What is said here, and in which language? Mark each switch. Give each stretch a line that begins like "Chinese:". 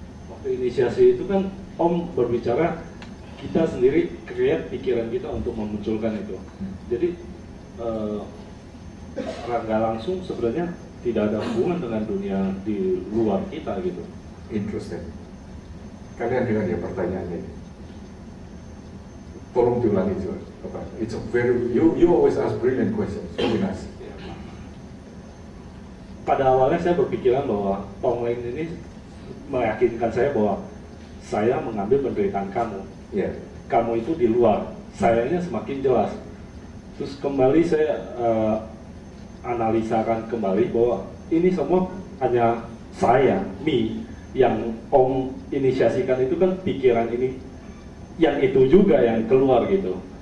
Indonesian: Waktu inisiasi itu kan Om berbicara kita sendiri create pikiran kita untuk memunculkan itu. Jadi nggak langsung sebenarnya tidak ada hubungan dengan dunia di luar kita gitu.
English: Interesting.
Indonesian: Kalian dengar ya pertanyaannya. Tolong diulangi juga.
English: It's a very you always ask brilliant questions. Very nice.
Indonesian: Pada awalnya saya berpikiran bahwa tonglen ini meyakinkan saya bahwa saya mengambil penderitaan kamu. Ya. Kamu itu di luar. Sayanya semakin jelas. Terus kembali saya analisakan kembali bahwa ini semua hanya saya, me, yang Om inisiasikan itu kan pikiran ini, yang itu juga yang keluar gitu.